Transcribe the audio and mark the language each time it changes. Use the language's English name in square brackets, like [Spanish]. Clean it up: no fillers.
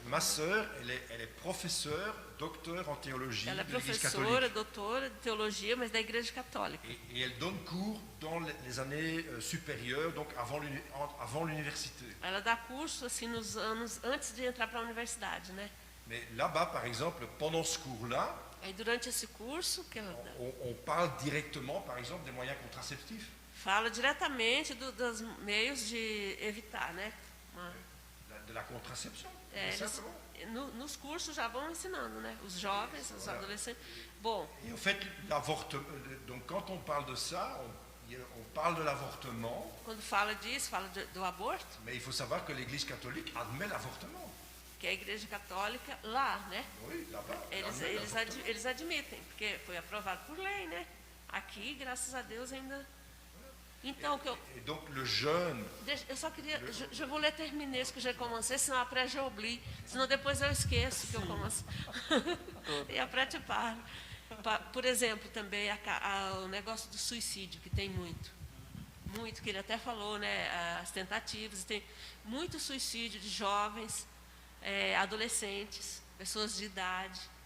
[French] ma sœur, elle est professeure, docteur en théologie [Portuguese] ela é [French] de l'Église [Portuguese] professora, [French] catholique. [Portuguese] doutora de teologia, mas da Igreja Católica. [French] Et elle donne cours dans les années supérieures, donc avant l'université. [Portuguese] Ela dá curso assim nos anos antes de entrar para a universidade, né? [French] Mais là-bas, par exemple, pendant ce cours-là, [Portuguese] Aí durante esse curso que ela dá, [French] on parle directement, par exemple, des moyens contraceptifs. [Portuguese] fala diretamente dos meios de evitar, né? [French] De la contraception. [Portuguese] É, [French] simplement. [Portuguese] nos cursos já vão ensinando, né? Os jovens, os adolescentes. Bom, [French] Et en fait, l'avortement, donc quand on parle de ça, on parle de l'avortement, [Portuguese] quando fala disso, fala do aborto, [French] mais il faut savoir que l'Église catholique admet l'avortement. [Portuguese] que é a Igreja Católica lá, né? [French] Oui, là-bas. elle [Portuguese] Eles, [French] admet [Portuguese] eles, [French] l'avortement. [Portuguese] eles admitem, porque foi aprovado por lei, né? Aqui, graças a Deus, ainda. Então, o que eu. [French] Et donc le jeune, [Portuguese] Eu só queria. [French] Je voulais terminer ce que j'ai commencé, [Portuguese] senão [French] après j'oublie. [Portuguese] Senão depois eu esqueço que eu comecei. E [French] après tu parle. [Portuguese] Por exemplo, também o negócio do suicídio, que tem muito. Muito, que ele até falou, né? As tentativas. Tem muito suicídio de jovens, adolescentes, pessoas de idade.